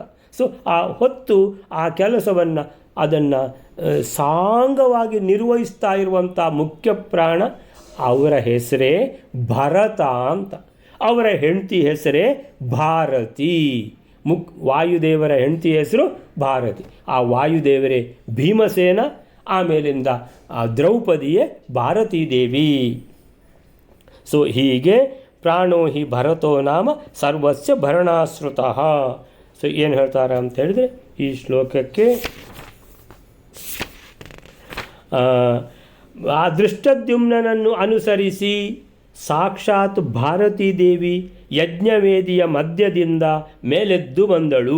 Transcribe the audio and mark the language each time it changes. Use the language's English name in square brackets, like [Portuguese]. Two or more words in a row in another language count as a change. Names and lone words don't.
[Kannada] ಸೊ ಆ ಹೊತ್ತು ಆ ಕೆಲಸವನ್ನು ಅದನ್ನು ಸಾಂಗವಾಗಿ ನಿರ್ವಹಿಸ್ತಾ ಇರುವಂಥ ಮುಖ್ಯ ಪ್ರಾಣ, ಅವರ ಹೆಸರೇ ಭರತ ಅಂತ. ಅವರ ಹೆಂಡತಿ ಹೆಸರೇ ಭಾರತಿ. ವಾಯುದೇವರ ಹೆಂಡತಿ ಹೆಸರು ಭಾರತಿ. ಆ ವಾಯುದೇವರೇ ಭೀಮಸೇನ, ಆಮೇಲಿಂದ ಆ ದ್ರೌಪದಿಯೇ ಭಾರತೀ ದೇವಿ. [Sanskrit] ಸೊ ಹೀಗೆ ಪ್ರಾಣೋ ಹಿ ಭರತೋ ನಾಮ ಸರ್ವಸ್ಯ ಭರಣಾಶ್ರುತಃ. [Kannada] ಸೊ ಏನು ಹೇಳ್ತಾರೆ ಅಂತ ಹೇಳಿದರೆ ಈ ಶ್ಲೋಕಕ್ಕೆ ಆ ದೃಷ್ಟದ್ಯುಮ್ನನನ್ನು ಅನುಸರಿಸಿ ಸಾಕ್ಷಾತ್ ಭಾರತೀ ದೇವಿ ಯಜ್ಞವೇದಿಯ ಮಧ್ಯದಿಂದ ಮೇಲೆದ್ದು ಬಂದಳು.